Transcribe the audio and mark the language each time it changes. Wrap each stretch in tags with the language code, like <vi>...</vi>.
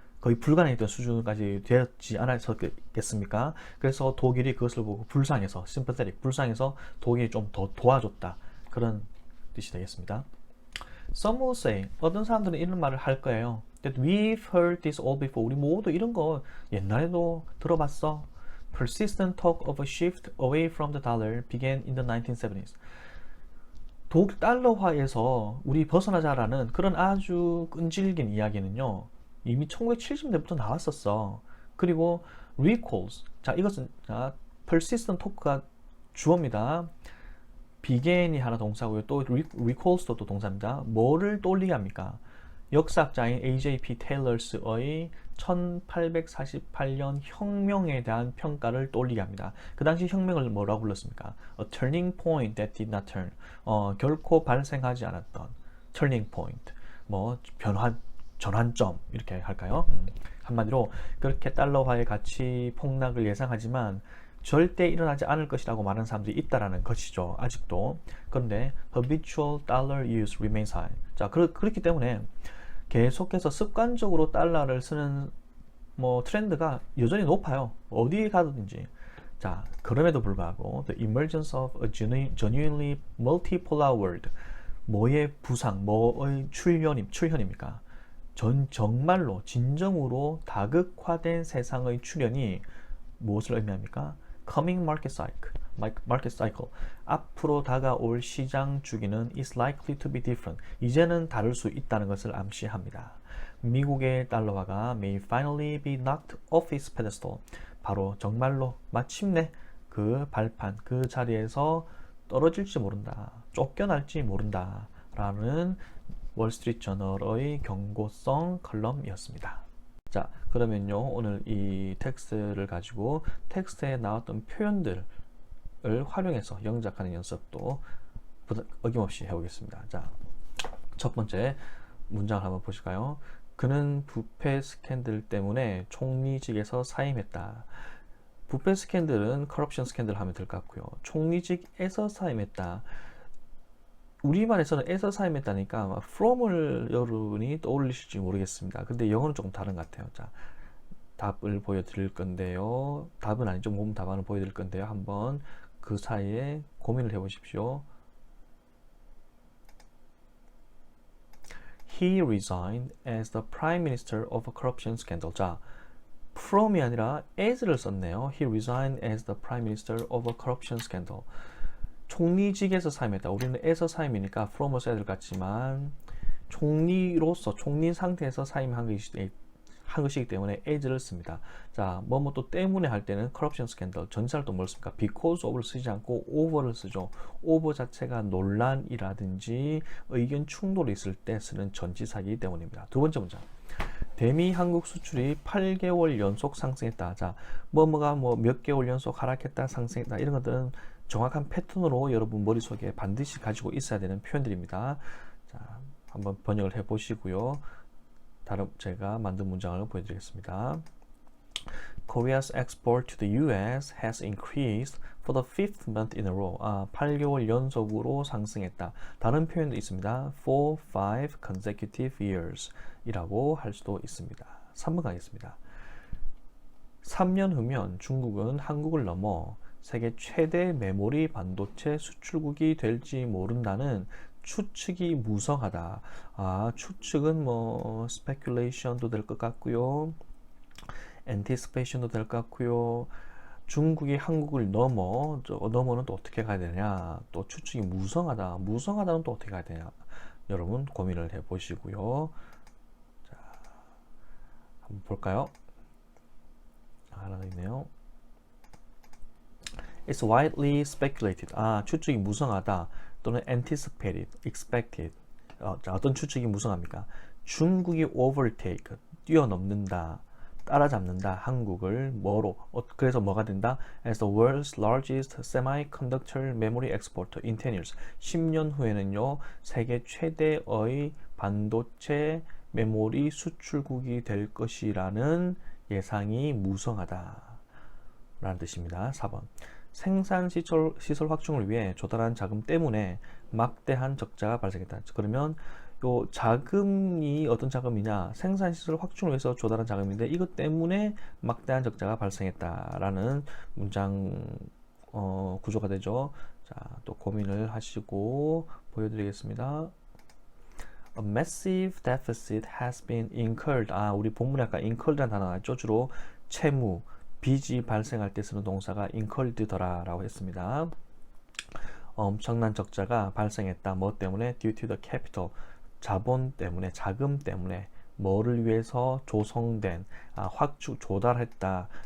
<ko>거의 불가능했던 수준까지 되었지 않았겠습니까? 그래서 독일이 그것을 보고 불쌍해서 sympathetic, 불쌍해서 독일이 좀 더 도와줬다. 그런 뜻이 되겠습니다.</ko> <en>Some will say,</en> <ko>어떤 사람들은 이런 말을 할 거예요.</ko> <en>That we've heard this all before.</en> <ko>우리 모두 이런 거 옛날에도 들어봤어.</ko> <en>Persistent talk of a shift away from the dollar began in the 1970s.</en> <ko>독일 달러화에서 우리 벗어나자라는 그런 아주 끈질긴 이야기는요. 이미 1970년대부터 나왔었어. 그리고 recalls. 자, 이것은 persistent talk가 주어입니다. begin이 하나 동사고요. 또 recalls도 또 동사입니다. 뭐를 떠올리게 합니까? 역사학자인 A.J.P. 테일러스의 1848년 혁명에 대한 평가를 떠올리게 합니다. 그 당시 혁명을 뭐라고 불렀습니까?</ko> <en>A turning point that did not turn.</en> <ko>결코 발생하지 않았던 turning point. 뭐 전환점 이렇게 할까요? 한마디로 그렇게 달러화의 가치 폭락을 예상하지만 절대 일어나지 않을 것이라고 말하는 사람들이 있다라는 것이죠. 아직도. 그런데</ko> <en>habitual dollar use remains high.</en> <ko>자, 그렇기 때문에 계속해서 습관적으로 달러를 쓰는 트렌드가 여전히 높아요. 어디에 가든지. 자, 그럼에도 불구하고</ko> <en>the emergence of a genuinely multipolar world.</en> <ko>뭐의 부상, 뭐의 출현입니까? 정말로 진정으로 다극화된 세상의 출현이 무엇을 의미합니까?</ko> <en>Coming market cycle.</en> <ko>앞으로 다가올 시장 주기는</ko> <en>is likely to be different.</en> <ko>이제는 다를 수 있다는 것을 암시합니다. 미국의 달러화가</ko> <en>may finally be knocked off its pedestal.</en> <ko>바로 정말로 마침내 그 발판, 그 자리에서 떨어질지 모른다. 쫓겨날지 모른다. 라는 월스트리트 저널의 경고성 컬럼이었습니다. 자, 그러면요, 오늘 이 텍스트를 가지고 텍스트에 나왔던 표현들을 활용해서 영작하는 연습도 어김없이 해보겠습니다. 자, 첫 번째 문장을 한번 보실까요? 그는 부패 스캔들 때문에 총리직에서 사임했다. 부패 스캔들은 커럽션 스캔들 하면 될 것 같고요. 총리직에서 사임했다. 우리말에서는 에서 사임했다니까 from을 여러분이 떠올리실지 모르겠습니다. 근데 영어는 조금 다른 것 같아요. 자, 답을 보여드릴 건데요. 답은 아니죠. 모음 답안을 보여드릴 건데요. 한번 그 사이에 고민을 해보십시오.</ko> <en>He resigned as the prime minister of a corruption scandal.</en> <ko>자, from이 아니라 as를 썼네요.</ko> <en>He resigned as the prime minister of a corruption scandal.</en> <ko>총리직에서 사임했다. 우리는 에서 사임이니까 from을 써야 될 것 같지만 총리로서 총리 상태에서 사임한 것이기 때문에 as를 씁니다. 자, 또 때문에 할 때는 corruption scandal. 전치사를 또 뭘 씁니까? because of를 쓰지 않고 over를 쓰죠. over 자체가 논란이라든지 의견 충돌이 있을 때 쓰는 전치사이기 때문입니다. 두 번째 문장. 대미 한국 수출이 8개월 연속 상승했다. 자, 몇 개월 연속 하락했다, 상승했다. 이런 것들은 정확한 패턴으로 여러분 머릿속에 반드시 가지고 있어야 되는 표현들입니다. 자, 한번 번역을 해 보시고요. 다른 제가 만든 문장을 보여드리겠습니다.</ko> <en>Korea's export to the US has increased for the fifth month in a row.</en> <ko>8개월 연속으로 상승했다. 다른 표현도 있습니다.</ko> <en>For 5 consecutive years</en> <ko>이라고 할 수도 있습니다. 3번 가겠습니다. 3년 후면 중국은 한국을 넘어 세계 최대 메모리 반도체 수출국이 될지 모른다는 추측이 무성하다. 추측은 speculation도 될 것 같고요. anticipation도 될 것 같고요. 중국이 한국을 넘어는 또 어떻게 가야 되냐. 또 추측이 무성하다. 무성하다는 또 어떻게 가야 되냐. 여러분 고민을 해 보시고요. 자, 한번 볼까요? 하나 있네요.</ko> <en>It's widely speculated.</en> <ko>추측이 무성하다 또는 anticipated, expected. 자, 어떤 추측이 무성합니까? 중국이 overtake, 뛰어넘는다, 따라잡는다 한국을 그래서 뭐가 된다?</ko> <en>As the world's largest semiconductor memory exporter in 10 years.</en> <ko>10년 후에는요, 세계 최대의 반도체 메모리 수출국이 될 것이라는 예상이 무성하다 라는 뜻입니다. 4번. 생산 시설 확충을 위해 조달한 자금 때문에 막대한 적자가 발생했다. 그러면 요 자금이 어떤 자금이냐? 생산시설 확충을 위해서 조달한 자금인데 이것 때문에 막대한 적자가 발생했다라는 문장 구조가 되죠. 자, 또 고민을 하시고 보여드리겠습니다.</ko> <en>A massive deficit has been incurred.</en> <ko>우리 본문에 아까 incurred라는 단어가 있죠. 주로 채무, 빚이 발생할 때 쓰는 동사가 incurred더라라고 했습니다. 엄청난 적자가 발생했다. 뭐 때문에?</ko> <en>Due to the capital.</en> <ko>자본 때문에, 자금 때문에. 뭐를 위해서 조성된, 확충, 조달했다.</ko>